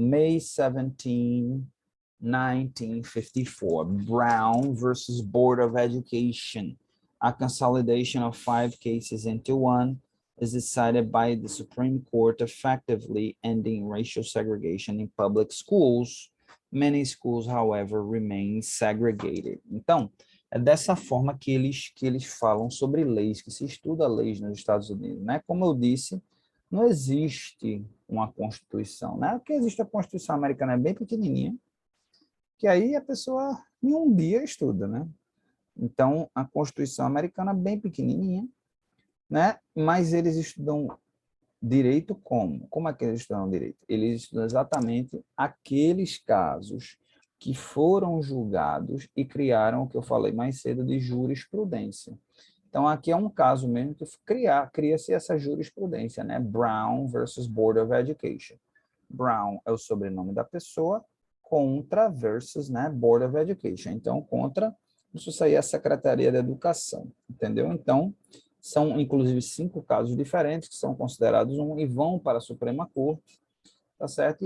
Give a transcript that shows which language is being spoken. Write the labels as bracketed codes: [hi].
[en] May 17, 1954, Brown versus Board of Education. A consolidation of 5 cases into one is decided by the Supreme Court, effectively ending racial segregation in public schools. Many schools, however, remain segregated. [pt] Então, é dessa forma que eles falam sobre leis, que se estuda leis nos Estados Unidos, né? Como eu disse, não existe uma Constituição, né? Porque existe a Constituição americana, é bem pequenininha, que aí a pessoa em um dia estuda, né? Então, a Constituição americana é bem pequenininha, né? Mas eles estudam direito como? Como é que eles estudam direito? Eles estudam exatamente aqueles casos que foram julgados e criaram o que eu falei mais cedo de jurisprudência. Então, aqui é um caso mesmo que cria-se essa jurisprudência, né? [en] Brown versus Board of Education. [pt] Brown é o sobrenome da pessoa, contra versus, né, Board of Education. Então, contra, isso aí é a Secretaria da Educação, entendeu? Então, são inclusive 5 casos diferentes que são considerados e vão para a Suprema Corte, tá certo?